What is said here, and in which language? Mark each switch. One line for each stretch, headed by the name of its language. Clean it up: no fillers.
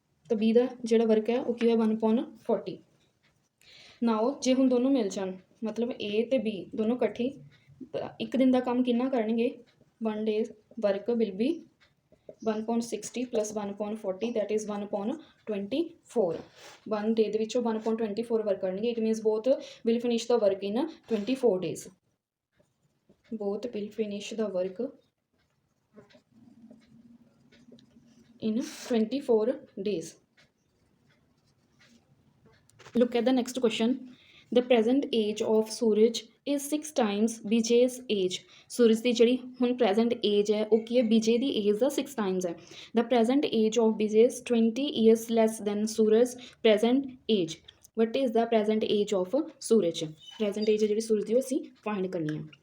Punjabi: ਤਾਂ ਬੀ ਦਾ ਜਿਹੜਾ ਵਰਕ ਹੈ ਉਹ ਕੀ ਹੋਇਆ 1/40। ਨਾਓ ਜੇ ਹੁਣ ਦੋਨੋਂ ਮਿਲ ਜਾਣ, ਮਤਲਬ ਏ ਅਤੇ ਬੀ ਦੋਨੋਂ ਇਕੱਠੇ ਇੱਕ ਦਿਨ ਦਾ ਕੰਮ ਕਿੰਨਾ ਕਰਨਗੇ।
English: 1 day work will be 1/60 plus 1/40 that is 1/24।
Punjabi: 1 ਡੇ ਦੇ ਵਿੱਚੋਂ 1/24 ਵਰਕ ਕਰਨਗੇ।
English: It means both will finish the work in 24 days. both will finish the work in 24 days. Look at the next question. The present age of Suraj is 6 times Vijay's age.
Punjabi: Suraj ਦੀ ਜਿਹੜੀ ਹੁਣ present age ਹੈ ਉਹ ਕੀ ਹੈ, ਵਿਜੇ ਦੀ age ਦਾ 6 times ਹੈ।
English: The present age of Vijay is 20 years less than Suraj's present age. What is the present age of Suraj?
Punjabi: Present age ਹੈ ਜਿਹੜੀ ਸੂਰਜ ਦੀ ਉਹ ਅਸੀਂ find ਕਰਨੀ ਹੈ।